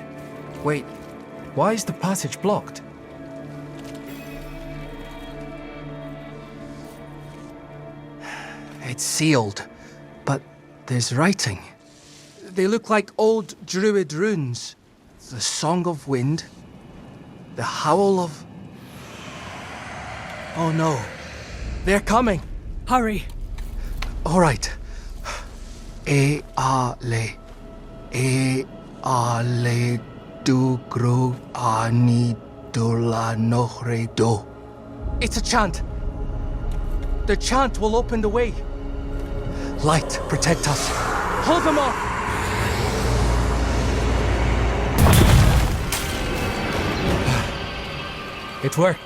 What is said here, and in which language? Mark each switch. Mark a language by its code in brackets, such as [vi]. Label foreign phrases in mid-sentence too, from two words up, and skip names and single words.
[en] Wait, why is the passage blocked? It's sealed, but there's writing. They look like old druid runes. The Song of Wind, the Howl of... Oh no, they're coming. Hurry. All right. E-a-le. E-a-le du-gro ani-do-la-nohre-do. It's a chant. The chant will open the way. Light, protect us. Hold them off! It worked.